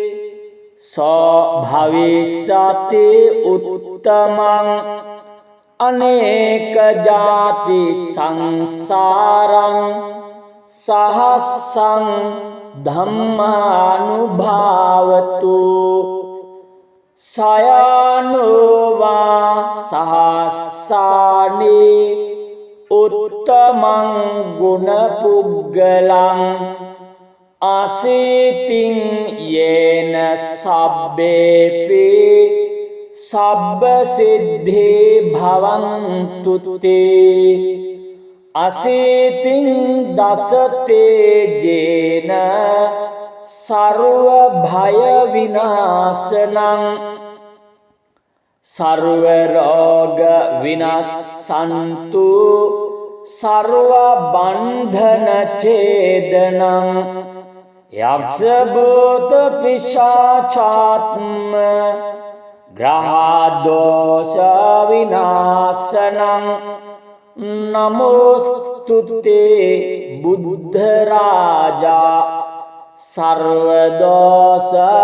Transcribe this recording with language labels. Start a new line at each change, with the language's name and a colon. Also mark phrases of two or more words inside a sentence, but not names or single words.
Pali: භවිස්සති උත්තමං අනේක ජාති සංසාරං සහස්සං ධම්මානුභාවතු සයනෝවා සහස්සානි උත්තමං ගුණ පුග්ගලං අසීතින් යේන සබ්බේපි සබ්බ සිද්ධේ භවන්තු තේ අසීතින් දසතේ ජේන සර්ව භය විනාශනං සර්ව රෝග විනාශන්තු සර්ව බන්ධන ඡේදනං යක්ෂ භූත පිශාචාත්ම ග්‍රහ දෝෂ විනාශනං නමෝස්තුතේ බුද්ධ රාජා සර්ව දෝෂ